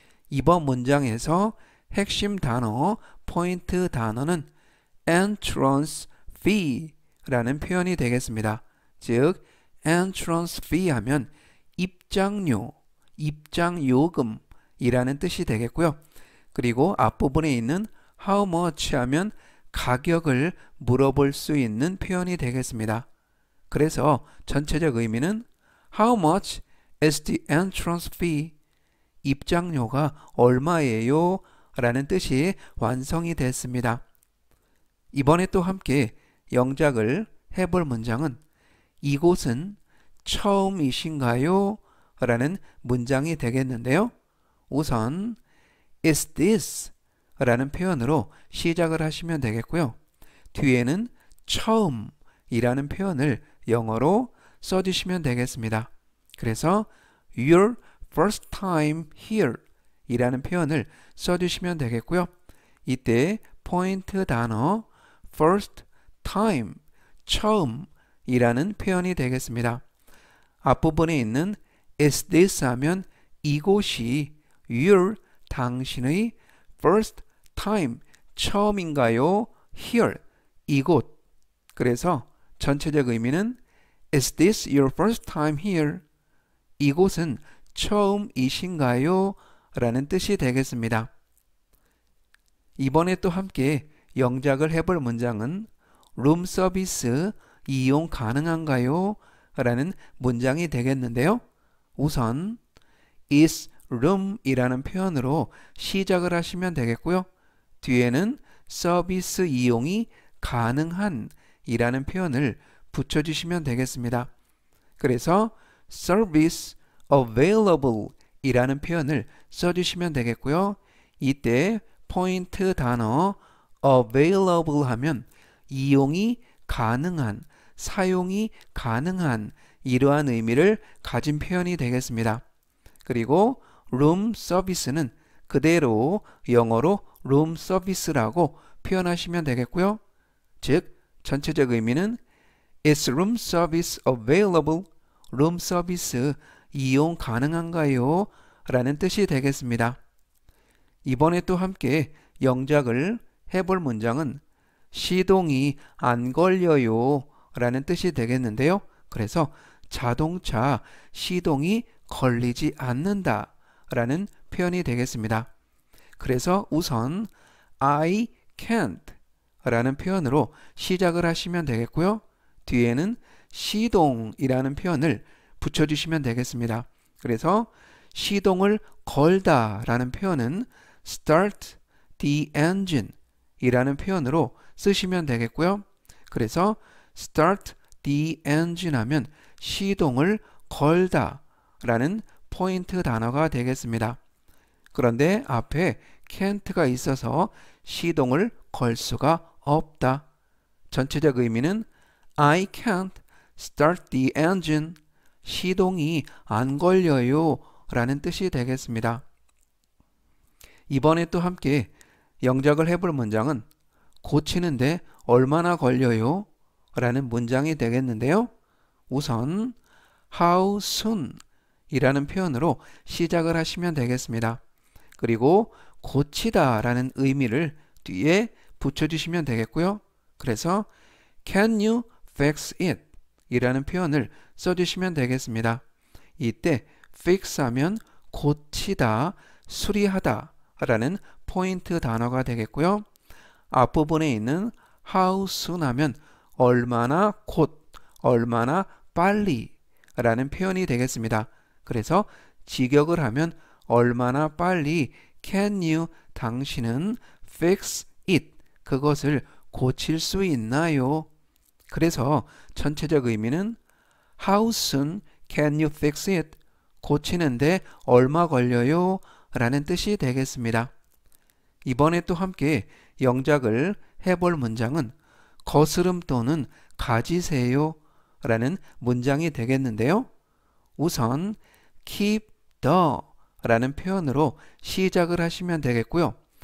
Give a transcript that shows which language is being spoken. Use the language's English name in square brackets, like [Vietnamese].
[Korean] 이번 문장에서 핵심 단어, 포인트 단어는 entrance fee 라는 표현이 되겠습니다. 즉 entrance fee 하면 입장료, 입장요금이라는 뜻이 되겠고요. 그리고 앞부분에 있는 [English] how much [Korean] 하면 가격을 물어볼 수 있는 표현이 되겠습니다. 그래서 전체적 의미는 [English] How much is the entrance fee? [Korean] 입장료가 얼마예요? 라는 뜻이 완성이 됐습니다. 이번에 또 함께 영작을 해볼 문장은 이곳은 처음이신가요? 라는 문장이 되겠는데요. [English] 우선 Is this? [Korean] 라는 표현으로 시작을 하시면 되겠고요. 뒤에는 처음이라는 표현을 영어로 써주시면 되겠습니다. 그래서 [English] Your first time here [Korean] 이라는 표현을 써주시면 되겠고요. 이때 포인트 단어 first time, 처음이라는 표현이 되겠습니다. 앞부분에 있는 [English] is this [Korean] 하면 이곳이 your, 당신의 first time, 처음인가요? here, 이곳. 그래서 전체적 의미는 [English] is this your first time here? [Korean] 이곳은 처음이신가요? 라는 뜻이 되겠습니다. 이번에 또 함께 영작을 해볼 문장은 룸 서비스 이용 가능한가요? 라는 문장이 되겠는데요. 우선 [English] is room [Korean] 이라는 표현으로 시작을 하시면 되겠고요. 뒤에는 서비스 이용이 가능한 이라는 표현을 붙여주시면 되겠습니다. 그래서 [English] service available [Korean] 이라는 표현을 써주시면 되겠고요. 이때 포인트 단어 available 하면 이용이 가능한, 사용이 가능한 이러한 의미를 가진 표현이 되겠습니다. 그리고 room service는 그대로 영어로 room service라고 표현하시면 되겠고요. 즉 전체적 의미는 [English] Is room service available? [Korean] room service 이용 가능한가요? 라는 뜻이 되겠습니다. 이번에 또 함께 영작을 해볼 문장은 시동이 안 걸려요 라는 뜻이 되겠는데요. 그래서 자동차 시동이 걸리지 않는다 라는 표현이 되겠습니다. 그래서 우선 [English] I can't [Korean] 라는 표현으로 시작을 하시면 되겠고요. 뒤에는 시동이라는 표현을 붙여주시면 되겠습니다. 그래서 시동을 걸다 라는 표현은 [English] start the engine [Korean] 이라는 표현으로 쓰시면 되겠고요. 그래서 [English] start the engine [Korean] 하면 시동을 걸다 라는 포인트 단어가 되겠습니다. 그런데 앞에 can't가 있어서 시동을 걸 수가 없다. 전체적 의미는 [English] I can't start the engine. [Korean] 시동이 안 걸려요 라는 뜻이 되겠습니다. 이번에 또 함께 영작을 해볼 문장은 고치는데 얼마나 걸려요? 라는 문장이 되겠는데요. 우선 [English] how soon [Korean] 이라는 표현으로 시작을 하시면 되겠습니다. 그리고 고치다 라는 의미를 뒤에 붙여주시면 되겠고요. [English] 그래서 Can you fix it? [Korean] 이라는 표현을 써주시면 되겠습니다. 이때 fix 하면 고치다, 수리하다 라는 포인트 단어가 되겠고요. 앞부분에 있는 [English] how soon [Korean] 하면 얼마나 곧, 얼마나 빨리 라는 표현이 되겠습니다. 그래서 직역을 하면 얼마나 빨리 [English] can you, [Korean] 당신은 [English] fix it, [Korean] 그것을 고칠 수 있나요? 그래서 전체적 의미는 [English] How soon can you fix it? [Korean] 고치는데 얼마 걸려요? 라는 뜻이 되겠습니다. 이번에 또 함께 영작을 해볼 문장은 거스름 또는 가지세요 라는 문장이 되겠는데요. 우선 [English] keep the [Korean] 라는 표현으로 시작을 하시면 되겠고요.